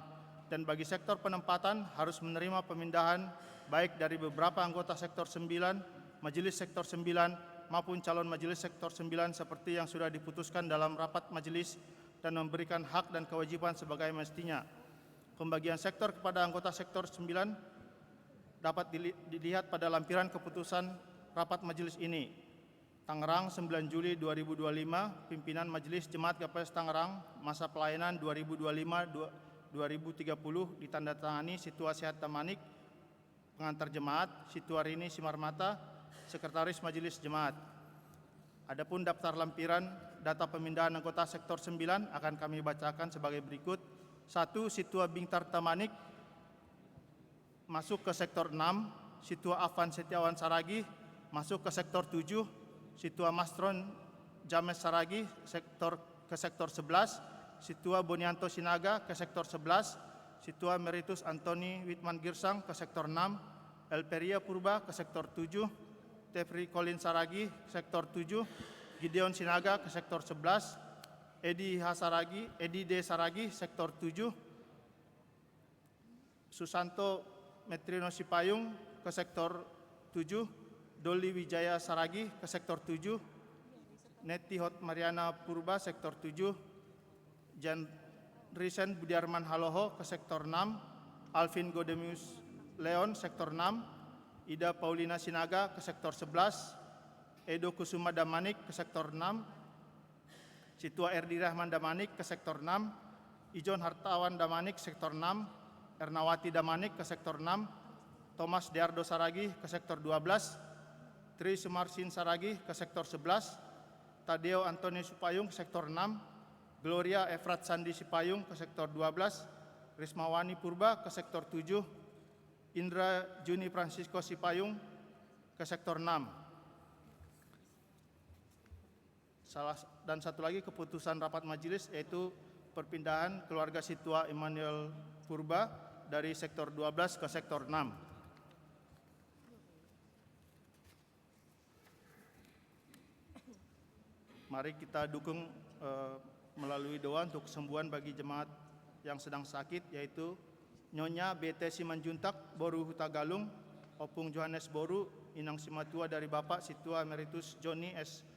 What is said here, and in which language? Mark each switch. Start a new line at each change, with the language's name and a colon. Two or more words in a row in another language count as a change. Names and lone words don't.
Indonesian: Dan bagi sektor penempatan harus menerima pemindahan baik dari beberapa anggota Sektor 9, Majelis Sektor 9, maupun calon Majelis Sektor 9 seperti yang sudah diputuskan dalam rapat Majelis dan memberikan hak dan kewajiban sebagai mestinya. Pembagian sektor kepada anggota Sektor 9 dapat dilihat pada lampiran keputusan rapat Majelis ini. Tangerang 9 Juli 2025, Pimpinan Majelis Jemaat GKPS Tangerang, masa pelayanan 2025-2030, ditandatangani Situa Sehat Tamanik, pengantar jemaat, Situa Rini Simarmata, Sekretaris Majelis Jemaat. Adapun daftar lampiran data pemindahan anggota Sektor 9 akan kami bacakan sebagai berikut. 1. Situa Bingtar Tamanik masuk ke Sektor 6, Situa Afan Setiawan Saragih masuk ke Sektor 7, Situa Mastron James Saragih ke Sektor 11, Situa Bonianto Sinaga ke Sektor 11, Situa Meritus Antoni Witman Girsang ke Sektor 6, Elperia Purba ke Sektor 7, Tefri Colin Saragi Sektor 7, Gideon Sinaga ke Sektor 11, Edi D. Saragi Sektor 7, Susanto Metrino Sipayung ke Sektor 7, Doli Wijaya Saragi ke Sektor 7, Neti Hot Mariana Purba Sektor 7, Jan Risen Budiarman Haloho ke Sektor 6, Alvin Godemius Leon Sektor 6, Ida Paulina Sinaga ke Sektor 11, Edo Kusuma Damanik ke Sektor 6, Situa Erdi Rahman Damanik ke Sektor 6, Ijon Hartawan Damanik Sektor 6, Ernawati Damanik ke Sektor 6, Thomas Diardo Saragi ke Sektor 12, Tri Sumarsin Saragi ke Sektor 11, Tadeo Antoni Supayung ke Sektor 6, Gloria Efrat Sandi Sipayung ke Sektor 12, Rismawani Purba ke Sektor 7, Indra Juni Francisco Sipayung ke Sektor 6. Dan satu lagi keputusan rapat majelis yaitu perpindahan keluarga Situa Emmanuel Purba dari Sektor 12 ke Sektor 6. Mari kita dukung melalui doa untuk kesembuhan bagi jemaat yang sedang sakit, yaitu Nyonya BT Simanjuntak Boru Hutagalung, Opung Johannes Boru, Inang Simatua dari Bapak Situa Emeritus Joni S.